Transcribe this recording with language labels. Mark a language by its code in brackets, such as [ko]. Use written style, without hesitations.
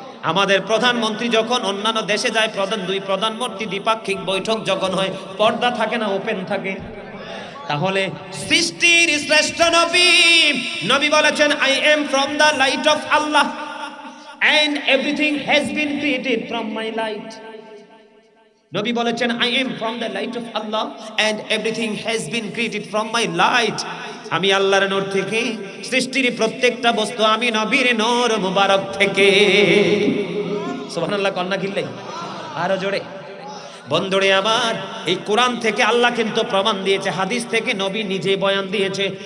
[bn] আমাদের প্রধানমন্ত্রী যখন অন্যান্য দেশে যায়, দুই প্রধানমন্ত্রী দ্বিপাক্ষিক বৈঠক যখন হয়, পর্দা থাকে না ওপেন থাকে? তাহলে সৃষ্টির শ্রেষ্ঠ নবী বলেছেন, [en] I am from the light of Allah and everything has been created from my light. [bn] নবী বলেছেন, [en] I am from the light of Allah and everything has been created from my light. [bn] আমি আল্লাহর নূর থেকে, সৃষ্টির প্রত্যেকটা বস্তু আমি নবীর নূর মুবারক থেকে। সুবহানাল্লাহ কন্না কিল্লাই আরো জোরে। বন্ধুরে আমার, এই কোরআন থেকে আল্লাহ কিন্তু প্রমাণ দিয়েছে, হাদিস থেকে নবী নিজে বয়ান দিয়েছে।